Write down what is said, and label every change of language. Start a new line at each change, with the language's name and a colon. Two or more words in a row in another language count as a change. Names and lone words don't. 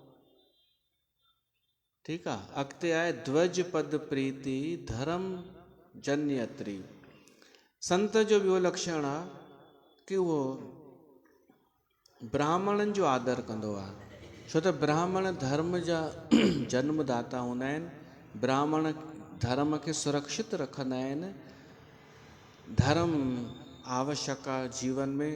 Sindhi: ठीकु आहे, अॻिते आहे ध्वज पद प्रीति धर्म जन्यत्री। संत जो ॿियो लक्षण आहे कि उहो ब्राह्मणनि जो आदर कंदो आहे, छो त ब्राह्मण धर्म जा जन्मदाता हूंदा आहिनि, ब्राह्मण धर्म खे सुरक्षित रखंदा आहिनि, धर्म आवश्यक आहे जीवन में।